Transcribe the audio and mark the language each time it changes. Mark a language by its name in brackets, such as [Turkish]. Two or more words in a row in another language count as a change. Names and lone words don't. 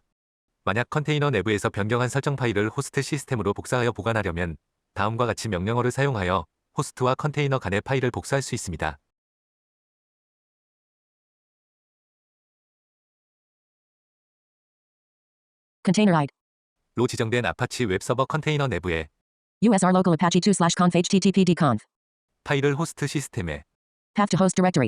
[Korean] 만약 컨테이너 내부에서 변경한 설정 파일을 호스트 시스템으로 복사하여 보관하려면 다음과 같이 명령어를 사용하여 호스트와 컨테이너 간의 파일을 복사할 수 있습니다. [English] Container ID. [Korean] 로 지정된 아파치 웹서버 컨테이너 내부에 [English] USR local Apache 2/conf httpd conf. [Korean] 파일을 호스트 시스템에 [English] Path to host directory.